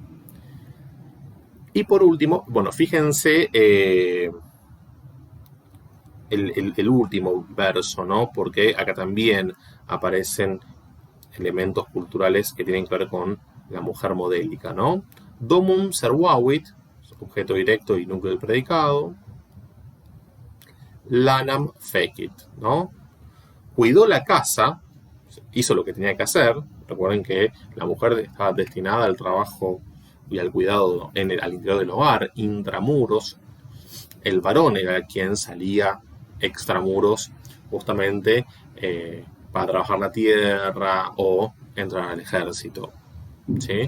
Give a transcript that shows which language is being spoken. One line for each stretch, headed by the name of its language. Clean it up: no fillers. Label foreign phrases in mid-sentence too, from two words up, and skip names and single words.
Spanish: Y por último, bueno, fíjense el último verso, ¿no? Porque acá también aparecen elementos culturales que tienen que ver con la mujer modélica, ¿no?
Latin: Domum servavit,
Spanish: objeto directo y núcleo del predicado.
Latin: Lanam fecit,
Spanish: ¿no? Cuidó la casa, hizo lo que tenía que hacer. Recuerden que la mujer estaba destinada al trabajo y al cuidado al interior del hogar, intramuros. El varón era quien salía extramuros justamente para trabajar la tierra o entrar al ejército, ¿sí?